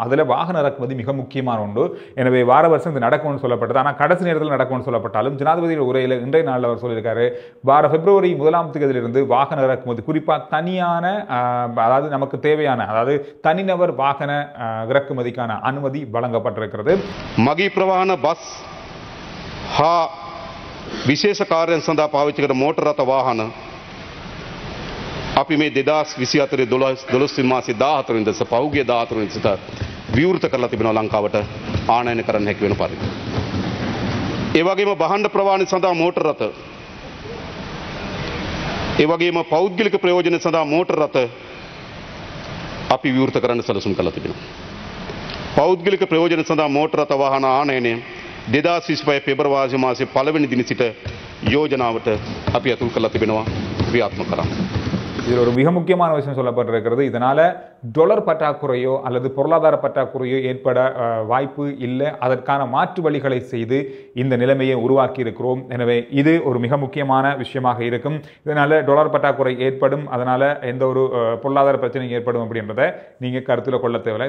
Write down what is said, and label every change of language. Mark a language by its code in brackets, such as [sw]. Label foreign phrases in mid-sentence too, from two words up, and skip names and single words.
[ta] அதில் வாகன இறக்குமதி மிக முக்கியமான ஒன்று. எனவே வார வருஷம் இது நடக்கும்னு சொல்லப்பட்டது. ஆனால் கடைசி நேரத்தில் நடக்கும்னு சொல்லப்பட்டாலும் ஜனாதிபதியோட உரையில் இன்றைய நாளில் அவர் சொல்லியிருக்காரு, பிப்ரவரி 1ஆம் தேதியிலிருந்து வாகன இறக்குமதி குறிப்பாக தனியான அதாவது நமக்கு தேவையான அதாவது தனிநபர் வாகன இறக்குமதிக்கான அனுமதி வழங்கப்பட்டிருக்கிறது. [si] මගී ප්‍රවාහන බස් හා විශේෂ කාර්යයන් සඳහා පාවිච්චි කරන මෝටර රථ වාහන අපි මේ 2024 12 මාසේ 14 වෙනිදා පහුගිය 14 වෙනිදා සිට විවෘත කරලා තිබෙනවා ලංකාවට ආනයන කරන්න හැකි වෙන පරිදි. ඒ වගේම බහණ්ඩ ප්‍රවාහන සඳහා මෝටර රථ ඒ වගේම පෞද්ගලික ප්‍රයෝජන සඳහා මෝටර රථ අපි විවෘත කරන්න සැලසුම් කරලා තිබෙනවා. පෞද්ගලික ප්‍රයෝජන සඳහා මෝටර රථ වාහන ආනයනය 2025 පෙබරවාරි මාසයේ 1 වෙනි දින සිට யோஜனாවට අපි අතුල් කරලා තිබෙනවා ක්‍රියාත්මක කරන්න. [ta] இதில் ஒரு மிக முக்கியமான விஷயம் சொல்லப்பட்டிருக்கிறது. இதனால டாலர் பற்றாக்குறையோ அல்லது பொருளாதார பற்றாக்குறையோ ஏற்பட வாய்ப்பு இல்லை. அதற்கான மாற்று வழிகளை செய்து இந்த நிலைமையை உருவாக்கி இருக்கிறோம். எனவே இது ஒரு மிக முக்கியமான விஷயமாக இருக்கும். இதனால டாலர் பற்றாக்குறை ஏற்படும், அதனால எந்த ஒரு பொருளாதார பிரச்சனையும் ஏற்படும் அப்படின்றத நீங்க கருத்தில் கொள்ள தேவையில்லை.